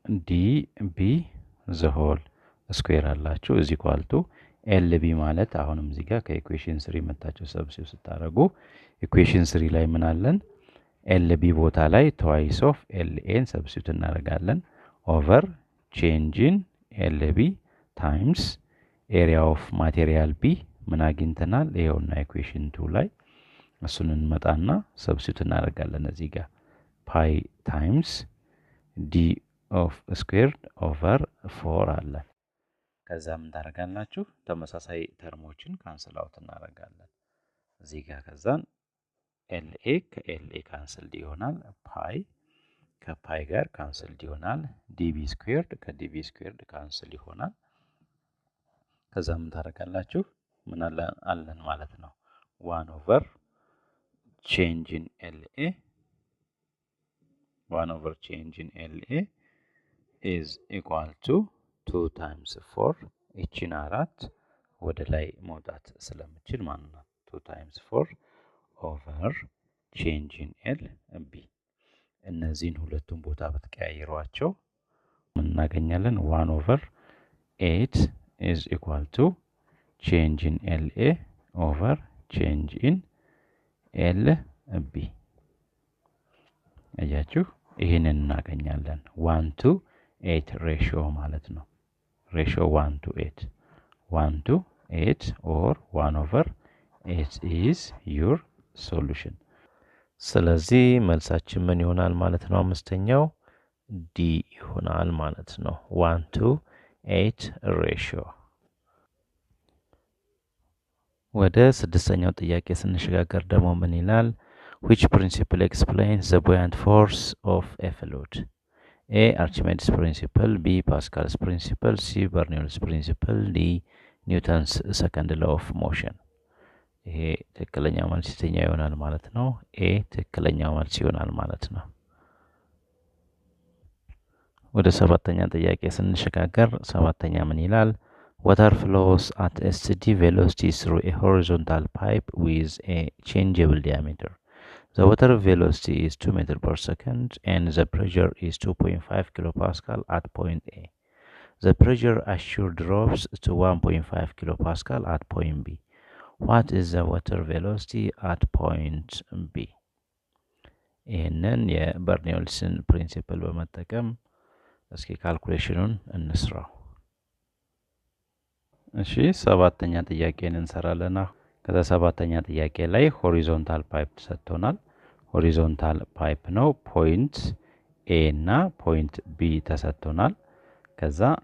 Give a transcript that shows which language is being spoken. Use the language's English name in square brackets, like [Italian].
[Amharic] db [English] the whole square [Amharic] አላችሁ [English] is equal to [Amharic] lb ማለት አሁንም እዚህ ጋር ከኢኩዌሽን 3 መጣችሁ ሰብስቲዩት ስታደርጉ ኢኩዌሽን 3 ላይ ምን አለን? lb ቦታ ላይ [English] twice of [Amharic] ln ሰብስቲዩት እናደርጋለን [English] over change in lb times area of material b [Amharic] ምን አግኝተናል? ይሄውና ኢኩዌሽን 2 ላይ እሱን እንመጣና ሰብስቲዩት እናደርጋለን። እዚህ ጋር ፓይ ታይምስ ዲ ኦፍ ስኩዌርድ ኦቨር 4 አለ። ከዛ ምን ታደርጋላችሁ? ተመሳሳይ ተርሞችን ካንስል አውት እናደርጋለን። እዚህ ጋር ከዛን ኤልኤ ከኤልኤ ካንስልድ ይሆናል። ፓይ ከፓይ ጋር ካንስልድ ይሆናል። ዲቢ ስኩዌርድ ከዲቢ ስኩዌርድ ካንስል ይሆናል። ከዛ ምን ታደርጋላችሁ? ምን አለን ማለት ነው [English] 1 over change in LA 1 over change in LA is equal to 2 times 4 [Amharic] እቺን 4 ወደ ላይ መውጣት ስለምችል ማለት ነው [English] 2 times 4 over change in LB [Amharic] እነዚህን ሁለቱን ቦታ በተቀያየሯቸው ምን እናገኛለን? [English] 1 over 8 is equal to change in LA over change in LB [Amharic] አያችሁ ይሄንን እናገኛለን [English] 1 to 8 [Amharic] ሬሽዮ ማለት ነው። ሬሽዮ [English] 1 to 8 1 to 8 or 1 over 8 is your solution። [Amharic] ስለዚህ መልሳችን ምን ይሆናል ማለት ነው? አምስተኛው ዲ ይሆናል ማለት ነው [English] 1 to 8 [Amharic] ሬሽዮ። ወደ ስድስተኛው ጥያቄ ስንሸጋገር ደግሞ ምን ይላል? [English] which principle explains the buoyant force of a fluid? A. Archimedes principle, B. Pascal's principle, C. Bernoulli's principle, D. Newton's second law of motion። [Amharic] ይሄ ትክክለኛው መልስ የትኛው ይሆናል ማለት ነው? ኤ ትክክለኛው መልስ ይሆናል ማለት ነው። ወደ ሰባተኛ ጥያቄ ስንሸጋገር ሰባተኛ ምን ይላል? [English] water flows at a steady velocity through a horizontal pipe with a changeable diameter. The water velocity is 2 meters per second and the pressure is 2.5 kilopascal at point A. The pressure assured drops to 1.5 kilopascal at point B. What is the water velocity at point B? [Amharic] ይህንን የበርኖሊስን ፕሪንሲፕል በመጠቀም እስኪ ካልኩሌሽኑን እንስራው። እሺ ሰባተኛ ጥያቄን እንሰራለን። ከዛ ሰባተኛ ጥያቄ ላይ ሆሪዞንታል ፓይፕ ተሰጥቶናል። ሆሪዞንታል ፓይፕ ነው። ፖይንት ኤ እና ፖይንት ቢ ተሰጥቶናል። ከዛ